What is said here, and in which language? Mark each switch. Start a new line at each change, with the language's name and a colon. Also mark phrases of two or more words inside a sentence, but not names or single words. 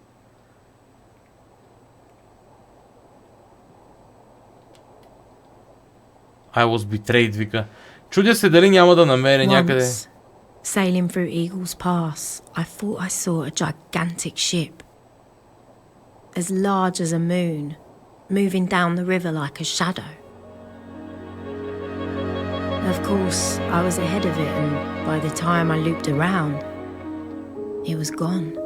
English: I was betrayed,
Bulgarian: вика. Чудя се дали няма да намеря някъде.
English: Once, sailing through Eagle's Pass, I thought I saw a gigantic ship. As large as a moon, moving down the river like a shadow. Of course, I was ahead of it, and by the time I looped around, it was gone.